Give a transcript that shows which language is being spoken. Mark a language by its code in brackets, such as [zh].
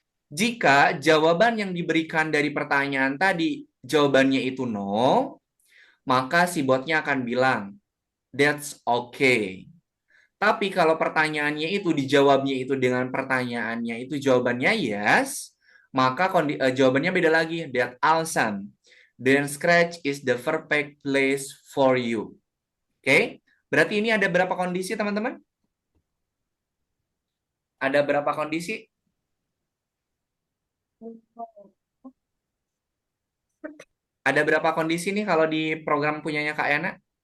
[id] Jika jawaban yang diberikan dari pertanyaan tadi jawabannya itu no, maka si botnya akan bilang, [en] that's okay. [id] Tapi kalau pertanyaannya itu dijawabnya itu dengan pertanyaannya itu jawabannya yes, maka jawabannya beda lagi, [en] that awesome. Then Scratch is the perfect place for you. [id] Oke? Berarti ini ada berapa kondisi, teman-teman? Ada berapa kondisi? Ada berapa kondisi nih kalau di program punyanya Kak Yana?